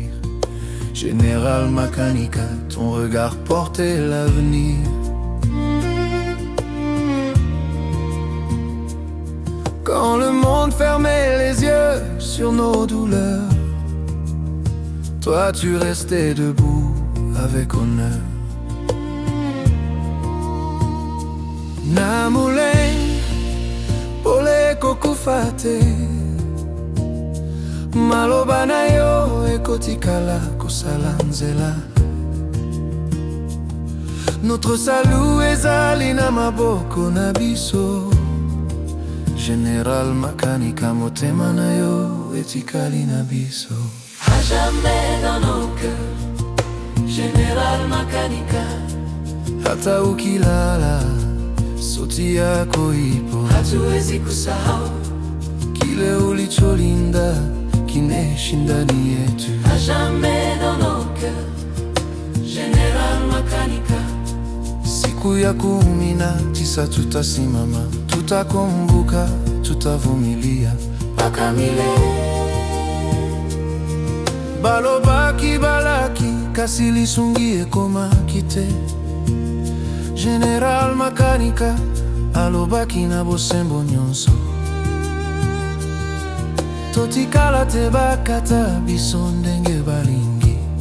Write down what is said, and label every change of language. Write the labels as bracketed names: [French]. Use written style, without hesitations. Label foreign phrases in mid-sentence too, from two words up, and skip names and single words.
[French] Général Makanika, ton regard portait l'avenir. Quand le monde fermait les yeux sur nos douleurs, Toi tu restais debout avec honneur. [Lingala] Namuleng pole kokufate, maloba na yo ekotikala kosala nzela. [French] Notre salut [Lingala] ezali na maboko na biso. Général Makanika motema na yo etikali na biso. [French] À jamais dans nos cœurs, Général Makanika. [Swahili] Hata ukilala sauti yako ipo, hatuwezi kusahau kile ulicholinda kinaishi ndani yetu. [French] À jamais dans nos cœurs, Général Makanika. [Swahili] Siku ya 19 tutasimama, tutakumbuka, tutavumilia mpaka milele. [Lingala] Balobaki balaki kasi lisungi ekoma kite. Général Makanika alobaki na bosembo nyonso. Totikala te bakata biso ndenge balingi.